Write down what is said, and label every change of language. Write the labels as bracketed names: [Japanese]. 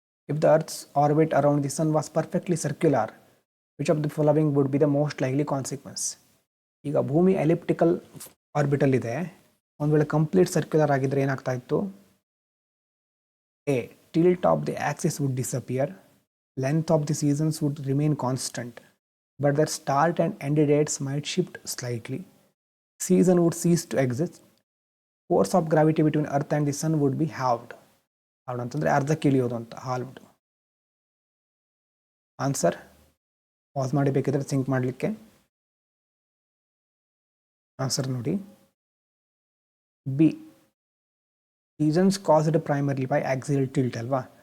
[English] If the earth's orbit around the sun was perfectly circular, which of the following would be the most likely consequence. [Kannada] ಈಗ ಭೂಮಿ elliptical orbital ಇದೆ, ಒಂದು ವೇಳೆ complete circular ಆಗಿದ್ರೆ ಏನಾಗ್ತಾ ಇತ್ತು? [English] A, tilt of the axis would disappear, length of the seasons would remain constant, but their start and end dates might shift slightly, season would cease to exist, force of gravity between earth and the sun would be halved. [Kannada] halved ಅಂತಂದರೆ ಅರ್ಧಕ್ಕೆ ಇಳಿಯೋದು ಅಂತ, halved. Answer pass ಮಾಡಿ ಬೇಕಿದ್ರೆ think ಮಾಡಲಿಕ್ಕೆ. [English] Answer ನೋಡಿ, B, seasons caused primarily by axial tilt ಅಲ್ವಾ.